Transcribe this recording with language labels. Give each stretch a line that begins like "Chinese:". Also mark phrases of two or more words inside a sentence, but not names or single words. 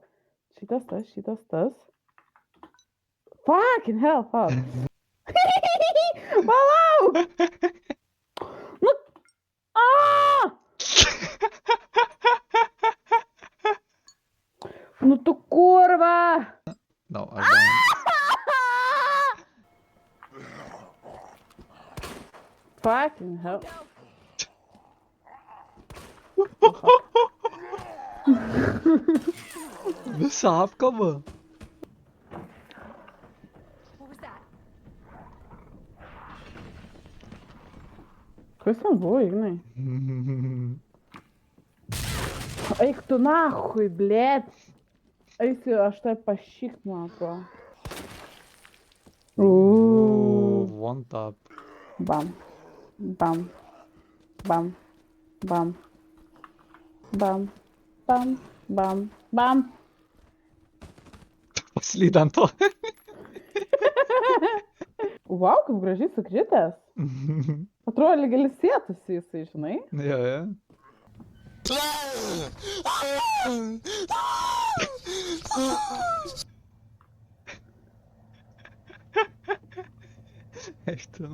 Lithuanian: Šitas tas.
English: Fucking hell,
Lithuanian: palauk. Palauk! Nu... Aaaa! Nu tu kurva! No, aš dar.
English: Fucking hell.
Lithuanian: Visa apkaba.
English: What was that?
Lithuanian: Kas ten buvo, Ignai? Eik tu nahui, blėt. Eisiu, aš tai pašykt, man atrodo.
English: One tap. Bam. Bam. Bam. Bam. Bam. Bam. Bam. Bam.
Lithuanian: Paslydė ant to. Vau, kaip gražiai sukritęs. Atrodo, lyg ilsėtųsi jisai, žinai. Jo, jo. Eik tu.